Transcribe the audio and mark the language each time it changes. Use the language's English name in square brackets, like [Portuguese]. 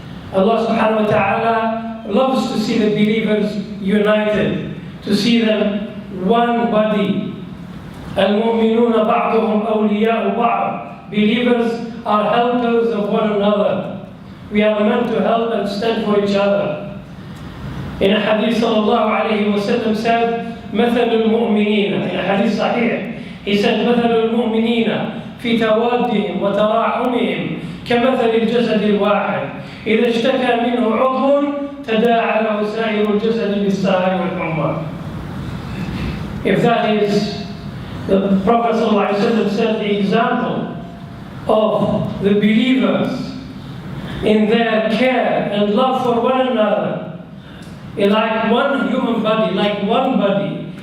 [English] Allah subhanahu wa ta'ala loves to see the believers united, to see them one body. [Arabic] الْمُؤْمِنُونَ بَعْضُهُمْ أَوْلِيَاءُ بَعْضٍ. [English] Believers are helpers of one another. We are meant to help and stand for each other. In a hadith sallallahu alayhi wa sallam said, [Arabic] مَثَلُ الْمُؤْمِنِينَ. [English] In a hadith sahih, he said, [Arabic] مَثَلُ الْمُؤْمِنِينَ فِي تَوَادِّهِمْ وَتَرَاحُمِهِمْ كمثل الجسد الواحد إذا اشتكى منه عضو تداعى له سائر الجسد بالسهر والحمى. [English] If that is, the Prophet ﷺ said the example of the believers in their care and love for one another, like one human body, like one body.